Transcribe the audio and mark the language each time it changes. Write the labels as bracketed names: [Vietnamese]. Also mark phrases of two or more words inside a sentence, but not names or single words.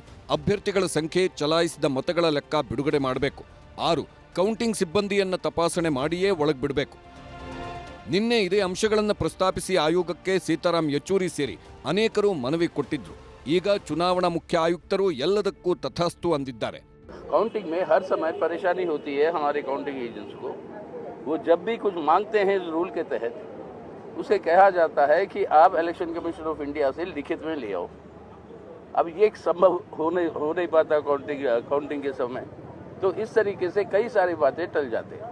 [Kannada] ಅಭ್ಯರ್ಥಿಗಳ ಸಂಖ್ಯೆ, ಚಲಾಯಿಸಿದ ಮತಗಳ ಲೆಕ್ಕ ಬಿಡುಗಡೆ ಮಾಡಬೇಕು. 6. ಕೌಂಟಿಂಗ್ ಸಿಬ್ಬಂದಿಯನ್ನ ತಪಾಸಣೆ ಮಾಡಿಯೇ ಒಳಗ್ಬಿಡಬೇಕು. ನಿನ್ನೆ ಇದೇ ಅಂಶಗಳನ್ನು ಪ್ರಸ್ತಾಪಿಸಿ ಆಯೋಗಕ್ಕೆ ಸೀತಾರಾಮ್ ಯೆಚೂರಿ ಸೇರಿ ಅನೇಕರು ಮನವಿ ಕೊಟ್ಟಿದ್ರು. ಈಗ ಚುನಾವಣಾ ಮುಖ್ಯ ಆಯುಕ್ತರು ಎಲ್ಲದಕ್ಕೂ ತಥಾಸ್ತು ಅಂದಿದ್ದಾರೆ. [Hindi] काउंटिंग में हर समय परेशानी होती है हमारे [English] counting agents [Hindi] को. वो जब भी कुछ मांगते हैं इस रूल के तहत, उसे कहा जाता है कि आप इलेक्शन कमीशन ऑफ इंडिया से लिखित में ले आओ. अब ये संभव हो नहीं पाता काउंटिंग के समय, तो इस तरीके से कई सारी बातें टल जाते हैं.